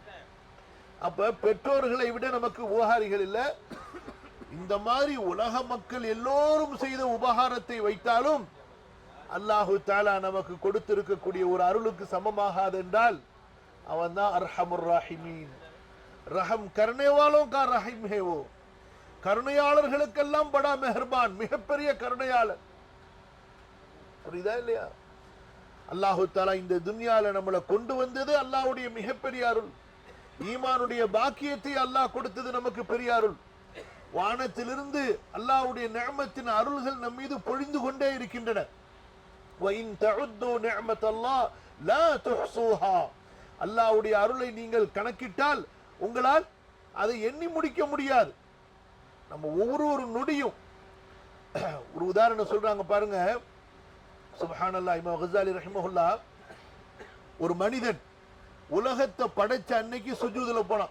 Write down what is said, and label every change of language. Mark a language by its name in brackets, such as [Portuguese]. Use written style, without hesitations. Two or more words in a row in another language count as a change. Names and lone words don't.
[Tamil] அப்ப பெற்றோர்களை விட நமக்கு உபகாரிகள் இல்ல. இந்த மாதிரி உலக மக்கள் எல்லோரும் செய்த உபகாரத்தை வைத்தாலும் [Arabic] الله تعالى [Tamil] நமக்கு கொடுத்திருக்கக்கூடிய ஒரு அருளுக்கு சமமாகாது என்றால் அவன் தான் [Arabic] أرحم الراحمين. [Urdu] رحم کرنے والوں کا رحیم ہے وہ. [Tamil] கருணையாளர்களுக்கெல்லாம் [Urdu] بڑا مہربان, [Tamil] மிகப்பெரிய கருணையாளர். புரியுதா இல்லையா? [Arabic] الله تعالى [Tamil] இந்த துன்யால நம்மளை கொண்டு வந்தது அல்லாஹ்வுடைய மிகப்பெரிய அருள். ஈமானுடைய பாக்கியத்தை அல்லாஹ் கொடுத்தது நமக்கு பெரிய அருள். வானத்திலிருந்து அல்லாஹ்வுடைய நிஅமத்தின் அருள்கள் நம் மீது பொழிந்து கொண்டே இருக்கின்றன. [Arabic] وَإِن تَعُدُّوا نِعْمَةَ اللَّهِ لَا تُحْصُوهَا. [Tamil] அல்லாஹ்வுடைய அருளை நீங்கள் கணக்கிட்டால் உங்களால் அதை எண்ணி முடிக்க முடியாது. நம்ம ஒவ்வொரு நொடியும் ஒரு உதாரணம் சொல்றாங்க பாருங்க. சுப்ஹானல்லாஹ், இமாம் கஸாலி ரஹிமஹுல்லாஹ், ஒரு மனிதன் உலகத்தை படைச்ச அன்னைக்கு சுஜூதுல போனான்.